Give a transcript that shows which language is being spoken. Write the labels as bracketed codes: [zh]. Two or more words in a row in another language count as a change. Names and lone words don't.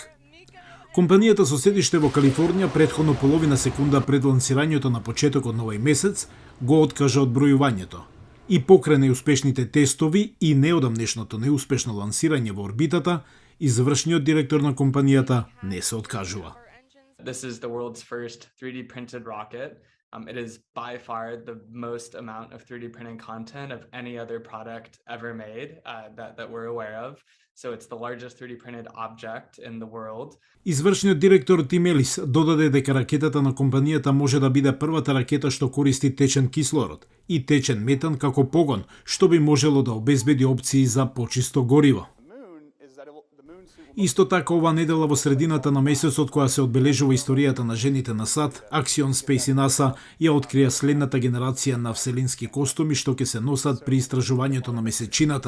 [mk] Компанијата со седиште во Калифорнија претходно половина секунда пред лансирањето на почетокот на овој месец го откажа одбројувањето. И покрај неуспешните тестови и неодамнешното неуспешно лансирање во орбитата, извршниот директор на компанијата не се откажува. [en] This is the world's first 3D printed rocket. It is by far the most amount of 3D printing content of any other product ever made that we're aware of. So it's the largest 3D printed object in the world. [mk] Извршниот директор Тим Елис додаде дека ракетата на компанијата може да биде првата ракета што користи течен кислород и течен метан како погон, што би можело да обезбеди опции за почисто гориво. Исто така ова недела во средината на месецот која се одбележува историјата на жените на САД, Axiom Space и НАСА ја открија следната генерација на вселенски костуми што ќе се носат при истражувањето на месечината.